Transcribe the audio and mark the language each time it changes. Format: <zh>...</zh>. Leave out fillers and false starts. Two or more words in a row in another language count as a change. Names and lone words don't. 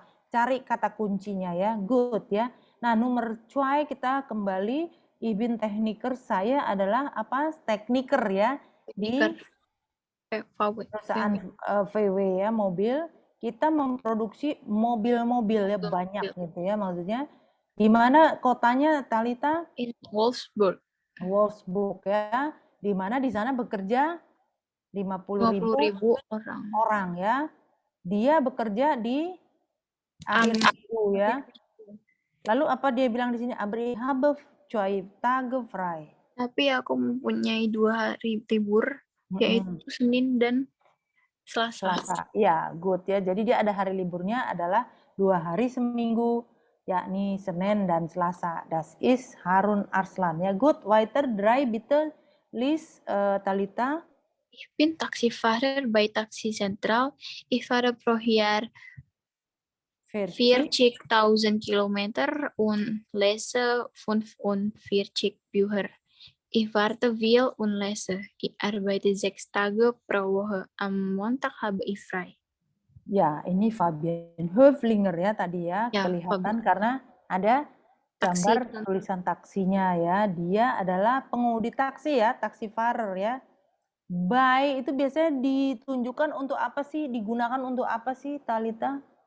<id>Cari kata kuncinya ya, good ya. Nah, nomor 2 kita kembali, Ibin tekniker, saya adalah apa? Tekniker ya, di perusahaan VW ya, mobil. Kita memproduksi mobil-mobil ya, banyak gitu ya, maksudnya. Di mana kotanya Talita?</id> <de>In Wolfsburg.</de> <id>Wolfsburg ya, di mana di sana bekerja 50.000 orang ya. Dia bekerja di akhir minggu ya. Lalu apa dia bilang di sini?</id> <de>Aber ich habe 2 Tage frei.</de> <id>Tapi aku mempunyai 2 hari libur, yaitu Senin dan Selasa. Ya, good ya. Jadi dia ada hari liburnya adalah 2 hari seminggu, yakni Senin dan Selasa.</id> <de>Das ist Harun Arslan. Ya, good. Weiter, 3 bitte, Lies, Talita. Ich bin Taxifahrer bei Taxi Central. Ich fahre pro Jahr 40.000 Kilometer und lese 45 Bücher. Ich warte viel und lese. Ich arbeite 6 Tage pro Woche. Am Montag habe ich frei.</de> <id>Ya, ini Fabian Höflinger ya tadi ya, kelihatan karena ada gambar tulisan taksinya ya. Dia adalah pengemudi taksi ya, taksifarer ya. By itu biasanya ditunjukkan untuk apa sih? Digunakan untuk apa sih, Talita?</id>